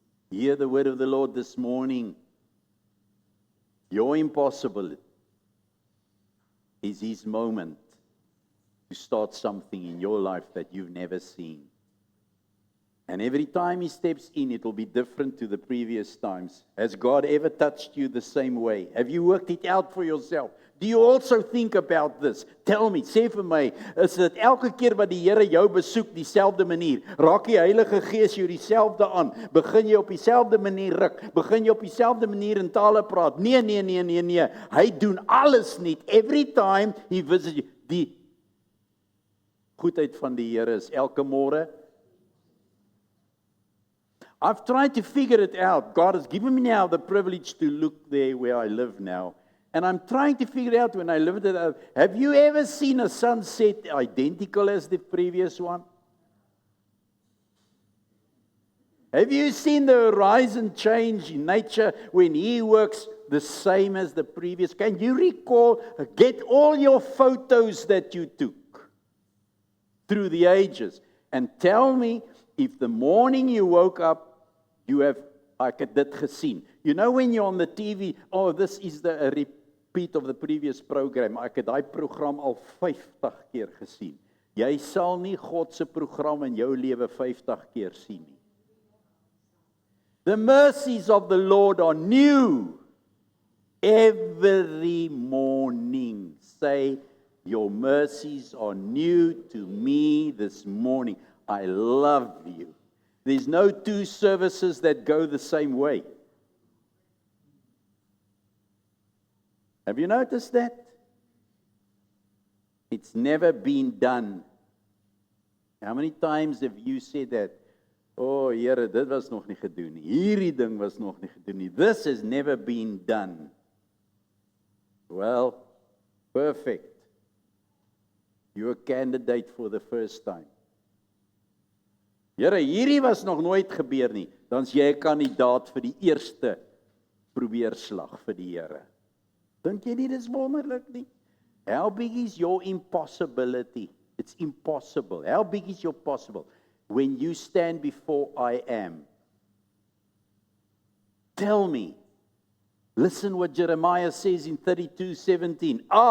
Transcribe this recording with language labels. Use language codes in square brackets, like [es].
[en] Hear the word of the Lord this morning. Your impossible is His moment to start something in your life that you've never seen. And every time he steps in, it will be different to the previous times. Has God ever touched you the same way? Have you worked it out for yourself? Do you also think about this? Tell me, [af] sê vir my, is dit elke keer wat die Here jou besoek dieselfde manier? Raak die Heilige Gees jou dieselfde aan? Begin jy op dieselfde manier ruk? Begin jy op dieselfde manier in tale praat? Nee. Hy doen alles nie. [en] Every time he visits you. [af] Die goedheid van die Here is elke môre. [en] I've tried to figure it out. God has given me now the privilege to look there where I live now. And I'm trying to figure out when I lived it out. Have you ever seen a sunset identical as the previous one? Have you seen the horizon change in nature when he works the same as the previous? Can you recall, get all your photos that you took through the ages and tell me if the morning you woke up, you have, [af] ek het dit gesien. [en] You know when you're on the TV, oh, this is a repeat of the previous program. [af] Ek het daai program al 50 keer gesien. Jy sal nie God se program in jou lewe 50 keer sien nie. [en] The mercies of the Lord are new every morning. Say, your mercies are new to me this morning. I love you. There's no two services that go the same way. Have you noticed that? It's never been done. How many times have you said that? [af] Oh, Here, dit was nog nie gedoen nie. Hierdie ding was nog nie gedoen nie. [en] This has never been done. Well, perfect. You're a candidate for the first time. [af] Here, hierdie was nog nooit gebeur nie. Dan's jy 'n kandidaat vir die eerste probeerslag vir die Here. Dink jy nie dis wonderlik nie? [en] How big is your impossibility? It's impossible. How big is your possible? When you stand before I am. Tell me. Listen what Jeremiah says in 32:17.